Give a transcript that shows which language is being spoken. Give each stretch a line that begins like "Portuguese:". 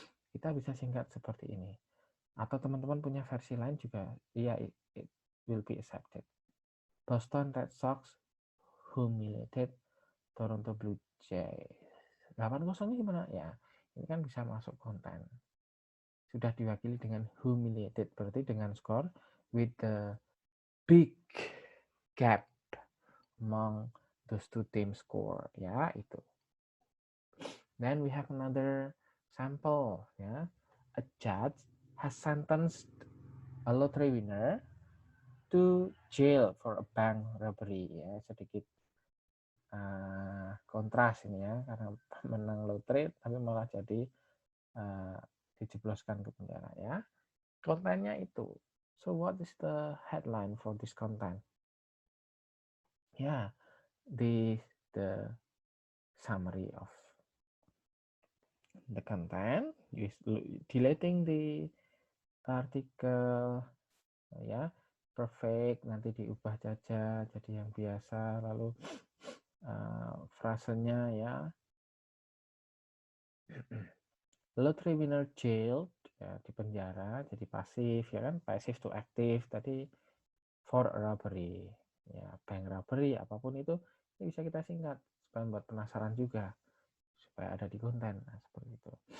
Indonesian: Kita bisa singkat seperti ini. Atau teman-teman punya versi lain juga, ya,
English: it will be accepted. Boston Red Sox humiliated Toronto Blue Jays.
Indonesian: 8-0 ini gimana? Ya, ini kan bisa masuk konten. Sudah diwakili dengan humiliated, berarti dengan skor
English: with the big gap among those two team score.
Indonesian: Ya, itu.
English: Then we have another sample. Ya. A judge has sentenced a lottery winner to jail for a bank robbery.
Indonesian: Ya, sedikit kontras ini ya, karena menang lotre tapi malah jadi dijebloskan ke penjara ya. Kontennya itu.
English: So what is the headline for this content? Yeah, the summary of the content.
Indonesian: Deleting the artikel ya, perfect nanti diubah saja jadi yang biasa, lalu frasenya ya,
English: lottery winner jailed
Indonesian: ya, di penjara jadi pasif ya kan,
English: passive to active
Indonesian: tadi,
English: for a robbery
Indonesian: ya, bank robbery apapun itu, ini bisa kita singkat supaya buat penasaran juga supaya ada di konten. Nah, seperti itu.